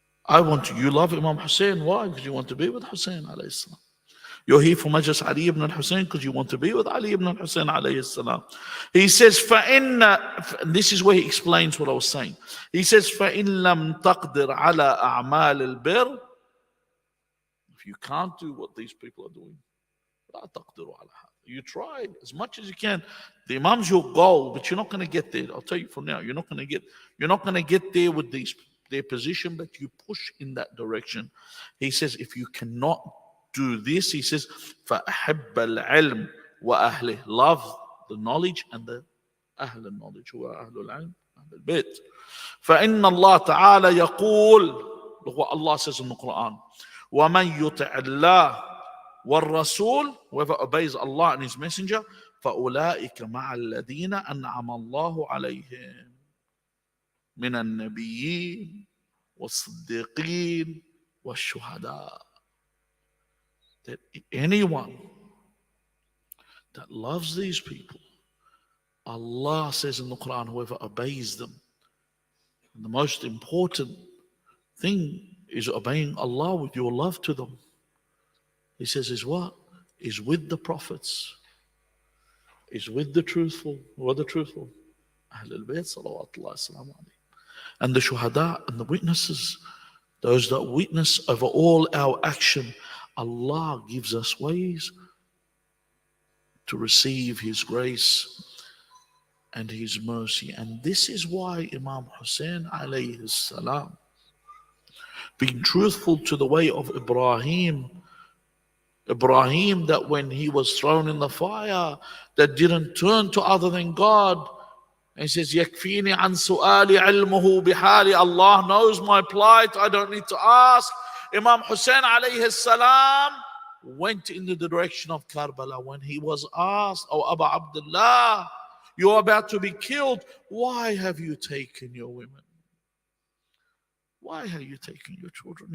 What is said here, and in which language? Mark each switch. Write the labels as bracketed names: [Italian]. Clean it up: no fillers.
[English] You love Imam Hussein. Why? Because you want to be with Hussein alayhi salam. You're here for Majlis Ali ibn al-Hussein because you want to be with Ali ibn al-Hussein alayhi salam. He says, this is where he explains what I was saying. He says, [Arabic] فَإِن لَمْ تَقْدِرْ عَلَى أَعْمَالِ الْبِرِّ. [English] If you can't do what these people are doing, [Arabic] لا تقدروا على هذا. [English] You try as much as you can. The Imam's your goal, but you're not going to get there. I'll tell you from now, you're not going to get there with their position, but you push in that direction. He says, if you cannot do this, he says, [Arabic] فَأَحِبَّ الْعِلْمِ وَأَهْلِهِ. [English] Love the knowledge and the أهل النowledge, who are أهل العلم, أهل البيت. [Arabic] فَإِنَّ اللَّهَ تَعَالَى يَقُولُ. [English] Look what Allah says in the Quran. [Arabic] وَمَنْ يُطِعِ اللَّهِ وَالرَّسُولِ. [English] Whoever obeys Allah and His Messenger, [Arabic] فَأُولَٰئِكَ مَعَ الَّذِينَ أَنْعَمَ اللَّهُ عَلَيْهِمْ مِنَ النَّبِيِّينَ وَالصِّدِّيقِينَ وَالشُّهَدَاءِ. [English] That anyone that loves these people, Allah says in the Quran, whoever obeys them. And the most important thing is obeying Allah with your love to them. He says is what? Is with the prophets. Is with the truthful. Who are the truthful? Ahlul Bayt salawatullah salamu alayhi. And the shuhada and the witnesses. Those that witness over all our action. Allah gives us ways to receive His grace and His mercy. And this is why Imam Hussein alayhi salam, being truthful to the way of Ibrahim, that when he was thrown in the fire, that didn't turn to other than God, And he says, [Arabic] يكفيني عن سؤالي علمه بحالي. [English] Allah knows my plight. I don't need to ask. Imam Hussein alayhi salam went in the direction of Karbala. When he was asked, "Oh, Abu Abdullah, you're about to be killed. Why have you taken your women? Why have you taken your children?"